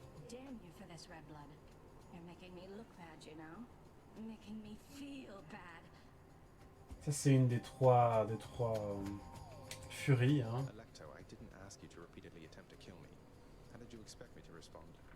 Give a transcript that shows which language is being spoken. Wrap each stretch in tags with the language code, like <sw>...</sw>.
<en>Damn you for this red blood. You're making me look bad, you know? Making me feel bad.</en> <fr>Ça, c'est une des trois furies, hein.</fr> <en>Alecto, I didn't ask you to repeatedly attempt to kill me. How did you expect me to respond?</en>